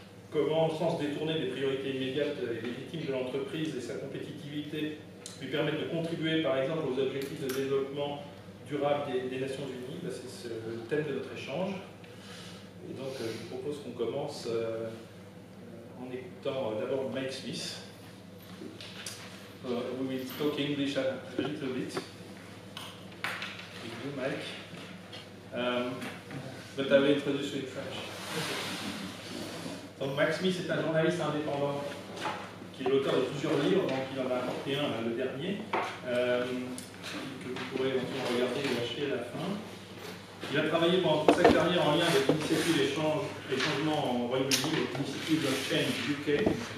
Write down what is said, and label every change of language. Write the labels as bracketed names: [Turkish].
[French] Comment, sans se détourner des priorités immédiates et légitimes de l'entreprise et sa compétitivité, lui permettre de contribuer, par exemple, aux objectifs de développement durable des Nations Unies? C'est le thème de notre échange. Et donc, je vous propose qu'on commence en écoutant d'abord Mike Smith. [English] We will talk English a little bit. With you, Mike. But I will introduce you in French. [French] Donc, Mike Smith est un journaliste indépendant qui est l'auteur de plusieurs livres, donc il en a apporté un, le dernier, que vous pourrez éventuellement regarder et acheter à la fin. Il a travaillé pendant toute sa carrière en lien avec l'initiative et changements en Royaume-Uni, l'initiative of Change UK.